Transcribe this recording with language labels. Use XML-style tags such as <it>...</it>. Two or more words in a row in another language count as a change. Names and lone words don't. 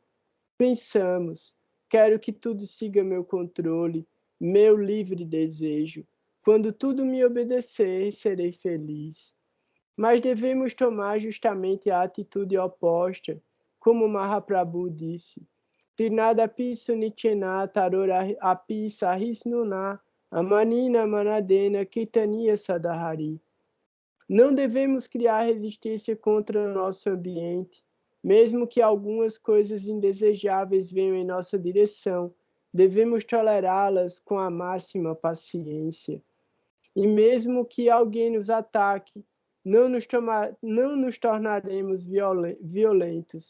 <pt>Pensamos, quero que tudo siga meu controle, meu livre desejo. Quando tudo me obedecer, serei feliz. Mas devemos tomar justamente a atitude oposta, como Mahaprabhu disse.</pt> <sa>तृणादपि सुनीचेन तरोर अपि सहिष्णुना अमानिना मानदेन कितनीय सदाहरि.</sa> <pt>Não devemos criar resistência contra o nosso ambiente, mesmo que algumas coisas indesejáveis venham em nossa direção. Devemos tolerá-las com a máxima paciência. E mesmo que alguém nos ataque, não nos tornaremos violentos.</pt>